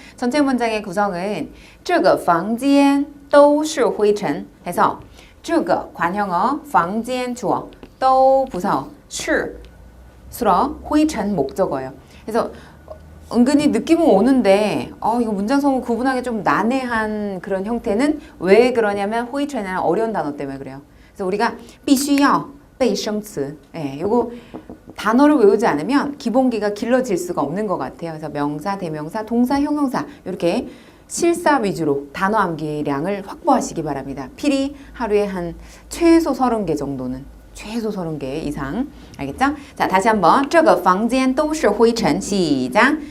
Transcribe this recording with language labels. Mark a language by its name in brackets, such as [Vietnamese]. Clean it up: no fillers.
[Korean] 전체 문장의 구성은 [Chinese] 这个房间都是灰尘 [Korean] 해서 这个 관형어 房间 주어 또 부사어 是 수러 灰尘 목적어예요. 그래서 은근히 느낌은 오는데 이거 문장 성분 구분하기 좀 난해한 그런 형태는 왜 그러냐면 灰尘이라는 어려운 단어 때문에 그래요. 그래서 우리가 [Chinese] 必须要 背生词. [Korean] 예, 요거 단어를 외우지 않으면 기본기가 길러질 수가 없는 것 같아요. 그래서 명사, 대명사, 동사, 형용사 이렇게 실사 위주로 단어 암기량을 확보하시기 바랍니다. 필히 하루에 한 최소 30개 정도는 최소 30개 이상. 알겠죠? 자, 다시 한번. [Chinese] 这个房间都是灰尘. [Korean] 시작.